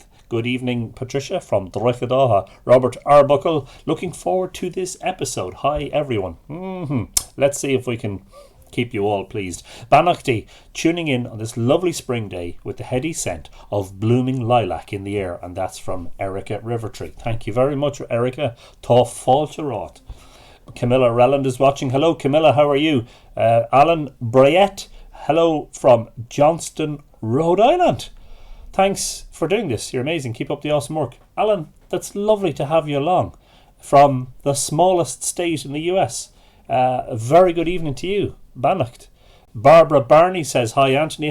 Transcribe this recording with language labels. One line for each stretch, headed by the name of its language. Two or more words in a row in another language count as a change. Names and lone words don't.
English: Good evening, Patricia from Drogheda. Robert Arbuckle, looking forward to this episode. Hi, everyone. Let's see if we can keep you all pleased. Banachty, tuning in on this lovely spring day with the heady scent of blooming lilac in the air, and that's from Erica Rivertree. Thank you very much, Erica.
Irish: Tá fáilte ráit.
English: Camilla Relland is watching. Hello, Camilla, how are you? Alan Bryett, hello from Johnston, Rhode Island. Thanks for doing this. You're amazing. Keep up the awesome work. Alan, that's lovely to have you along from the smallest state in the US. A very good evening to you, Bannacht. Barbara Barney says hi, Anthony.